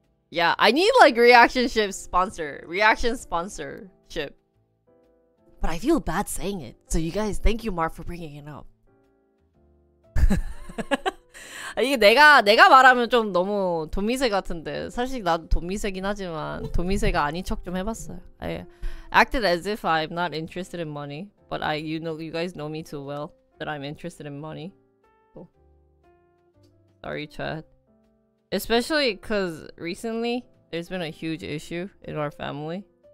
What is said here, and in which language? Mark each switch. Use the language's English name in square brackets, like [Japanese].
[English] yeah, I need, like, reaction sponsorship. but I feel bad saying it. So you guys, thank you, Mark, for bringing it up. [Korean] 이게 내가 말하면 좀 너무 돈미세 같은데 사실 나도 돈미세긴 하지만 돈미세가 아닌 척 좀 해봤어요. [English] I acted as if I'm not interested in money, but you guys know me too well that I'm interested in money. So, sorry, Chad. Especially because recently there's been a huge issue in our family.